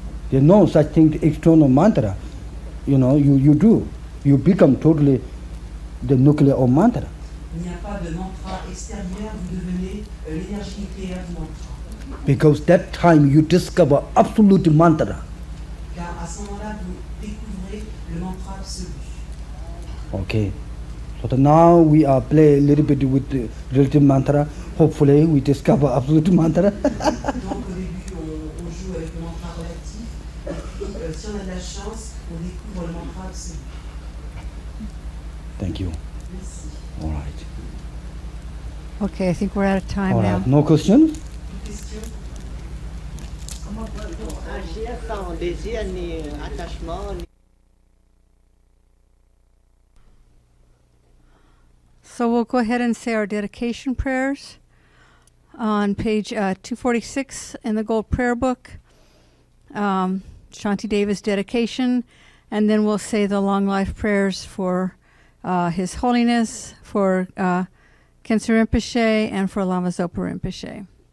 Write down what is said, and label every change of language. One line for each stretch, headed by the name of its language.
English: There's no such thing, external mantra. You do. You become totally the nuclear of mantra.
French: Il n'y a pas de mantra extérieur, vous devenez l'énergie nucléaire du mantra.
English: Because that time you discover absolute mantra.
French: Car à ce moment-là, vous découvrez le mantra absolu.
English: Okay. So now we are play a little bit with the relative mantra. Hopefully we discover absolute mantra.
French: Donc au début, on joue avec le mantra relatif. Et puis, si on a de la chance, on découvre le mantra absolu.
English: Thank you.
French: Merci.
English: All right. Okay, I think we're out of time All now. right. No questions?
French: Une question? Comment peut-on agir sans désir ni attachement ni...
English: So we'll go ahead and say our dedication prayers on page 246 in the Gold Prayer Book. Shanti Deva's dedication, and then we'll say the long life prayers for His Holiness, for Khensa Rinpoche, and for Lama Zopa Rinpoche.